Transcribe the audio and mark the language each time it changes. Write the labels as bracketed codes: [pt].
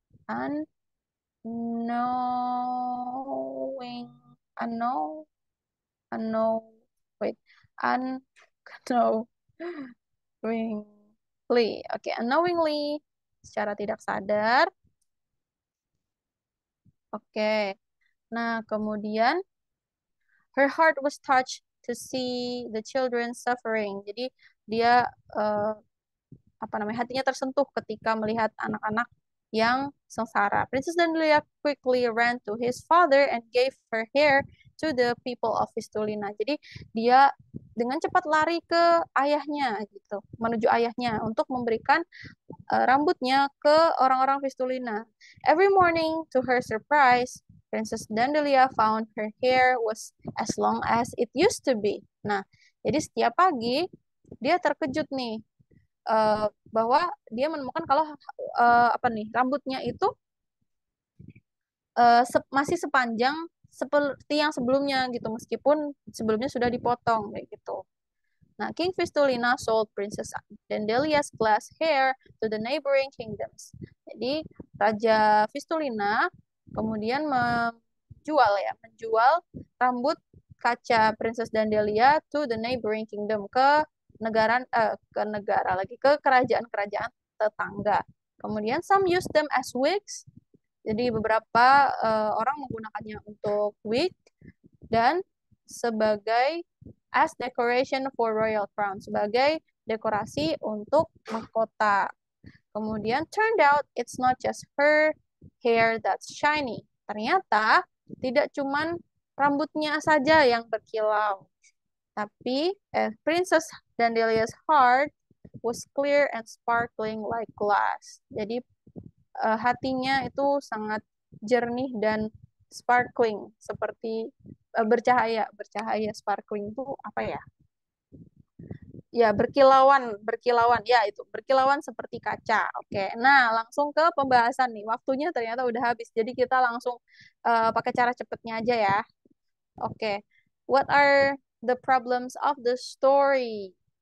[en] Unknowing, unknow, unknow, wait, unknowingly. [id] Oke, unknowingly, secara tidak sadar. Oke. Nah, kemudian [en] her heart was touched to see the children suffering. [id] Jadi dia eh, apa namanya hatinya tersentuh ketika melihat anak-anak yang sengsara. [en] Princess Dandalia quickly ran to his father and gave her hair to the people of Fistulina. [id] Jadi dia dengan cepat lari ke ayahnya gitu, menuju ayahnya untuk memberikan rambutnya ke orang-orang Fistulina. [en] Every morning, to her surprise, Princess Dandalia found her hair was as long as it used to be. [id] Nah, jadi setiap pagi dia terkejut nih bahwa dia menemukan kalau apa nih rambutnya itu masih sepanjang seperti yang sebelumnya gitu meskipun sebelumnya sudah dipotong kayak gitu. [en] Nah, King Fistulina sold Princess Dandelia's glass hair to the neighboring kingdoms. [id] Jadi Raja Fistulina kemudian menjual rambut kaca Princess Dandelia [en] to the neighboring kingdom [id] ke kerajaan-kerajaan tetangga. Kemudian [en] some use them as wigs. [id] Jadi beberapa orang menggunakannya untuk wig dan sebagai [en] as decoration for royal crown, [id] sebagai dekorasi untuk mahkota. Kemudian [en] turned out it's not just her hair that's shiny. [id] Ternyata tidak cuman rambutnya saja yang berkilau, tapi [en] Princess Dandelia's heart was clear and sparkling like glass. [id] Jadi hatinya itu sangat jernih dan sparkling seperti bercahaya. Bercahaya sparkling itu apa ya? Ya, berkilauan, berkilauan. Ya, itu berkilauan seperti kaca. Oke. Nah, langsung ke pembahasan nih. Waktunya ternyata udah habis. Jadi kita langsung pakai cara cepetnya aja ya. Oke. [en] What are the problems of the story?